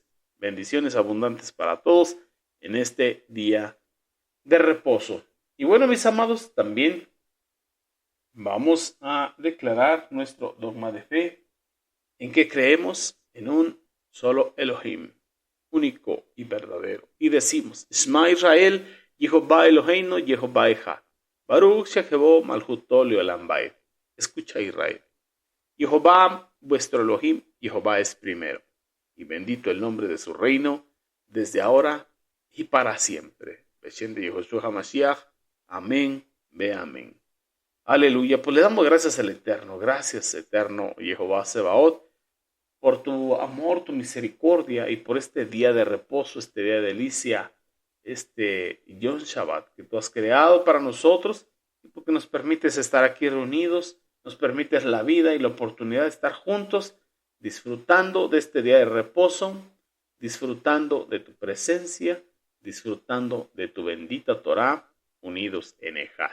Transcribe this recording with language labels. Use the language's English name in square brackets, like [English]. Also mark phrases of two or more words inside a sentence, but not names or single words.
[Spanish] Bendiciones abundantes para todos en este día de reposo. Y bueno, mis amados, también vamos a declarar nuestro dogma de fe en que creemos en un solo Elohim, único y verdadero. Y decimos, [Hebrew] שמע ישראל, יהוה אלהינו, יהוה אחד. ברוך שם כבוד מלכותו לעולם ועד. [Spanish] Escucha Israel. Jehová, vuestro Elohim, Jehová es primero. Y bendito el nombre de su reino, desde ahora y para siempre. Beshem de Yehoshua HaMashiach. Amén, ve amén. Aleluya, pues le damos gracias al Eterno, gracias Eterno Jehová Sebaot, por tu amor, tu misericordia y por este día de reposo, este día de delicia, este [Hebrew] יום שבת [Spanish] que tú has creado para nosotros y porque nos permites estar aquí reunidos, nos permites la vida y la oportunidad de estar juntos, disfrutando de este día de reposo, disfrutando de tu presencia, disfrutando de tu bendita Torah, unidos en Ejad.